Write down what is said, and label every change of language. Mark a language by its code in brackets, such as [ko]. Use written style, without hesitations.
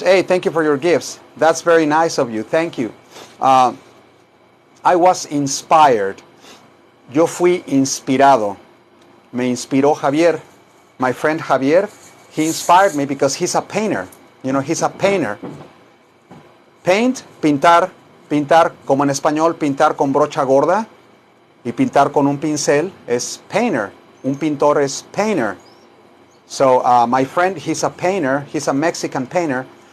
[en] Hey, thank you for your gifts. That's very nice of you. Thank you. I was inspired. [es] Yo fui inspirado. Me inspiró Javier. [en] My friend Javier, he inspired me because he's a painter. You know, he's a painter. [es] Paint, pintar, como en español, pintar con brocha gorda y pintar con un pincel es painter. Un pintor es painter. [en] So my friend, he's a painter. He's a Mexican painter.